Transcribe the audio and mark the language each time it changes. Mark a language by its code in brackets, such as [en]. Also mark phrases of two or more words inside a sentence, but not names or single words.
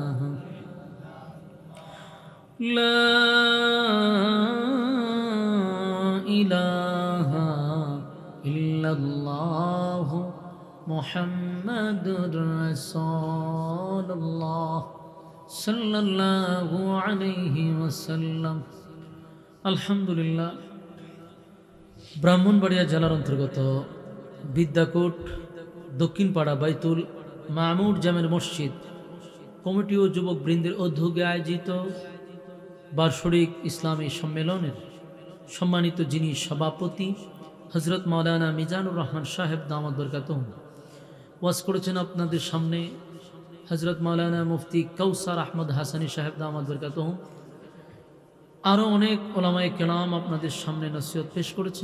[ar] لا الہ الا اللہ محمد رسول اللہ صلی اللہ علیہ وسلم আলহামদুলিল্লাহ [bn] ব্রাহ্মণবাড়িয়া জেলার অন্তর্গত বিদ্যাকোট দক্ষিণপাড়া বাইতুল মামুর জামের মসজিদ কমিটি ও যুবক বৃন্দের উদ্যোগে আয়োজিত বার্ষিক ইসলামী সম্মেলনের সম্মানিত যিনি সভাপতি হযরত মাওলানা মিজানুর রহমান সাহেব [ar] دامت برکاتہ [bn] ওয়াজ করেছেন আপনাদের সামনে হযরত মাওলানা মুফতি কাউসার আহমদ হাসানী সাহেব [ar] دامت برکاتہ [bn] আরও অনেক ওলামায়ে কেরাম আপনাদের সামনে নসিহত পেশ করেছেন।